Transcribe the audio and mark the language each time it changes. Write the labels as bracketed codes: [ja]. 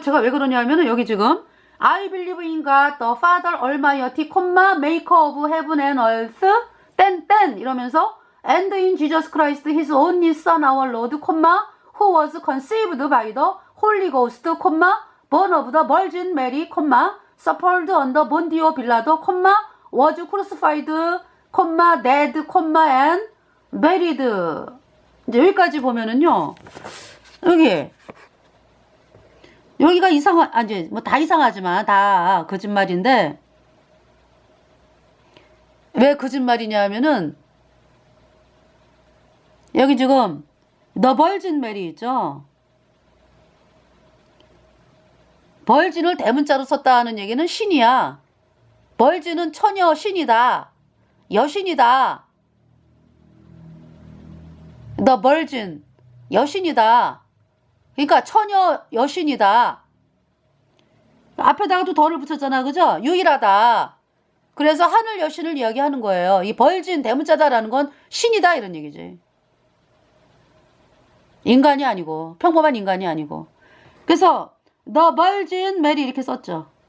[ko] 제가 왜 그러냐면은 여기 지금 [en] I believe in God, the Father Almighty, Maker of heaven and earth, [ko] 땡땡 이러면서 [en] and in Jesus Christ, His only Son, our Lord, who was conceived by the Holy Ghost, born of the Virgin Mary, suffered under Pontius Pilate, was crucified, dead, and buried. [ko] 이제 여기까지 보면은요. 여기가 아니, 뭐 다 이상하지만 다 거짓말인데, 왜 거짓말이냐 하면은, 여기 지금, The Virgin Mary 있죠? 벌진을 대문자로 썼다 하는 얘기는 신이야. 벌진은 처녀 신이다. 여신이다. The Virgin, 여신이다. 그러니까 처녀 여신이다. 앞에다가도 더를 붙였잖아. 그죠? 유일하다. 그래서 하늘 여신을 이야기하는 거예요. 이 벌진 대문자다라는 건 신이다 이런 얘기지. 인간이 아니고 평범한 인간이 아니고. 그래서 The Virgin Mary 이렇게 썼죠.